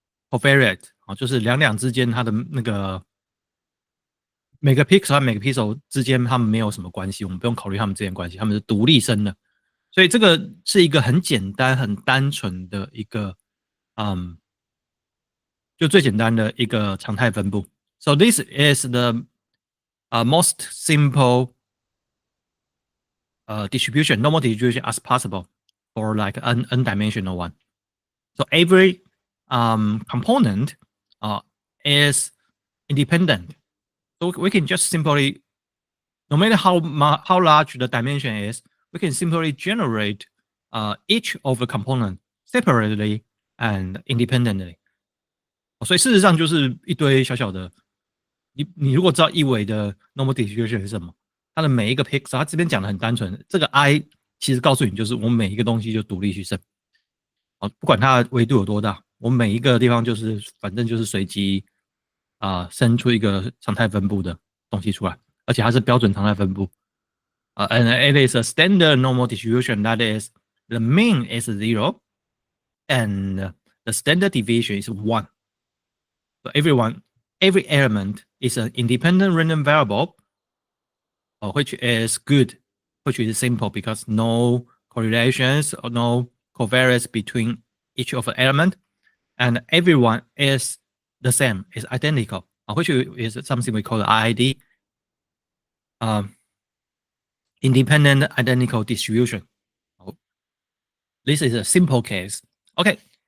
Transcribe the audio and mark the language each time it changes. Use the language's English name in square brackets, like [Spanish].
[Chinese] covariate 就是两之间它的那个每个 pixel 和每个 pixel 之间他们没有什么关系，我们不用考虑他们之间关系，他们是独立生的。所以这个是一个很简单、很单纯的一个就最简单的一个常态分布。 [English] So this is the most simple distribution, normal distribution as possible for like an n-dimensional one. So every component is independent. So we can just simply, no matter how large the dimension is, we can simply generate each of the component separately and independently. [Chinese] 所以事实上就是一堆小小的，你如果知道一维的 normal distribution 是什么，它的每一个 pixel， 它这边讲的很单纯，这个 I 其实告诉你就是我们每一个东西就独立去生，不管它的维度有多大，我们每一个地方就是反正就是随机生出一个常态分布的东西出来，而且它是标准常态分布 [English] and it is a standard normal distribution that is the mean is 0 and the standard deviation is 1. So every element is an independent random variable, which is good, which is simple because no correlations or no covariance between each of the element, and everyone is the same, is identical, which is something we call the IID, independent identical distribution. This is a simple case. Okay,